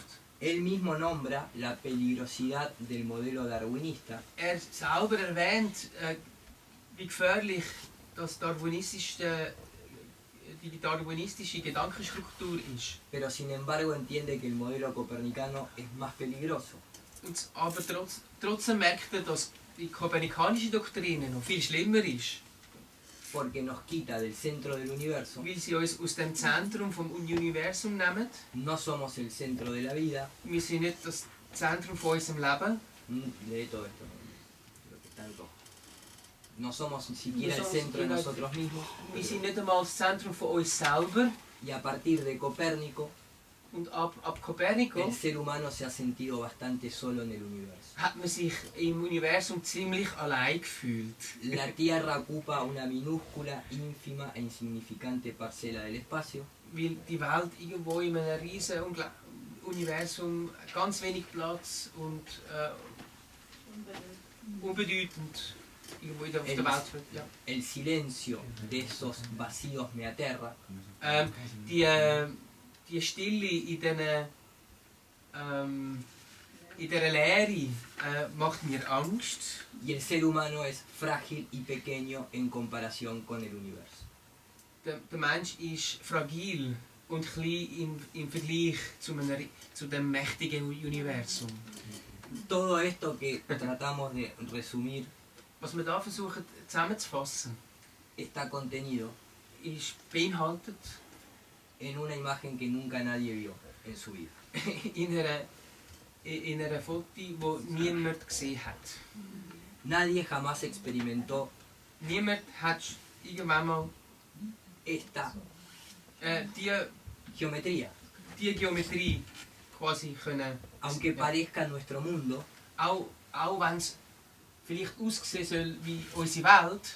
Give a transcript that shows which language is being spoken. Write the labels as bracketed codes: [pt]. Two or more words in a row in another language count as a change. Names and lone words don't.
[es] Él mismo nombra la peligrosidad del modelo darwinista [de] Er selber erwähnt, wie gefährlich die darwinistische Gedankenstruktur ist. [es] pero sin embargo entiende que el modelo copernicano es más peligroso, [de] Aber trotzdem merkt er, dass die kopernikanische Doktrine noch viel schlimmer ist, [es] porque nos quita del centro del universo. [de] weil sie uns aus dem Zentrum vom Universum nehmen. [es] No somos el centro de la vida. [de] Wir sind nicht das Zentrum von unserem Leben. [es] Lee todo esto, lo que está en rojo. No somos ni siquiera el centro de nosotros mismos. [de] Wir sind nicht einmal das Zentrum von uns selber. [es] Y a partir de Copérnico, [de] Und ab Kopernikus [es] el ser humano se ha sentido bastante solo en el universo. [de] hat man sich im Universum ziemlich allein gefühlt. [es] La Tierra ocupa una minúscula, ínfima e insignificante parcela del espacio. [de] Weil die Welt irgendwo in einem riesen Universum ganz wenig Platz und unbedeutend irgendwo auf der Welt wird. Ja. [es] El silencio de esos vacíos me aterra. [de] Die Stille in dieser Leere macht mir Angst. [es] Y el ser humano es frágil y pequeño en comparación con el universo. [de] Der Mensch ist fragil und klein im Vergleich zu dem mächtigen Universum. [es] Todo esto que tratamos de resumir [de] Was wir da versuchen zusammenzufassen, [es] está contenido [de] ist beinhaltet [es] en una imagen que nunca nadie vio en su vida. [de] in einer Foto, die niemand gesehen hat. [es] Nadie jamás experimentó [de] Niemand hat irgendwann mal [es] esta [de] die [es] geometría. [de] Geometrie quasi können, [es] Aunque parezca nuestro mundo, [de] auch wenn es vielleicht aussehen soll wie unsere Welt,